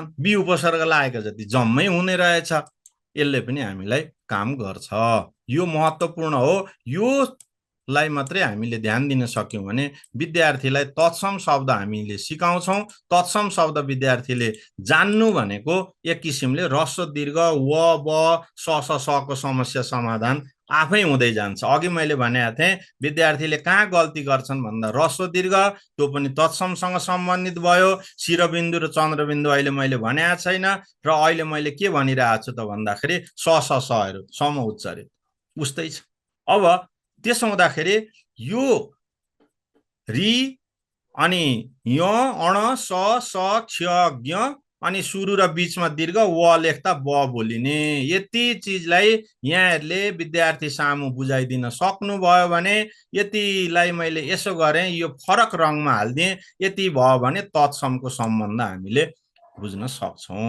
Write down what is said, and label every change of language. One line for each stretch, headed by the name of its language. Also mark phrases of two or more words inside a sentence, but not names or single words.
Nepali: बी उपसर्ग लागेका जति जम्मै हुने रहेछ। यसले पनि हामीलाई काम गर्छ। यो महत्त्वपूर्ण हो। यो लाई मात्रै हामीले ध्यान दिन सक्यौँ भने विद्यार्थीलाई तत्सम शब्द हामीले सिकाउँछौँ। तत्सम शब्द विद्यार्थीले जान्नु भनेको एक किसिमले ह्रस्व दीर्घ व ब स स को समस्या समाधान आफै हुँदै जान्छ। अघि मैले भनेको थिएँ विद्यार्थीले कहाँ गल्ती गर्छन् भन्दा ह्रस्व दीर्घ, त्यो पनि तत्समसँग सम्बन्धित भयो। शिरबिन्दु र चन्द्रबिन्दु अहिले मैले भनेको छैन, र अहिले मैले के भनिरहेको छु त भन्दाखेरि स सहरू सम उच्चारित उस्तै छ। अब त्यसो हुँदाखेरि यो रि अनि य अण स स क्ष ज्ञ अनि सुरु र बीचमा दीर्घ व लेख्दा ब बोलिने, यति चिजलाई यहाँहरूले विद्यार्थी सामु बुझाइदिन सक्नुभयो भने, यतिलाई मैले यसो गरेँ, यो फरक रङमा हालिदिएँ, यति भयो भने तत्समको सम्बन्ध हामीले बुझ्न सक्छौँ।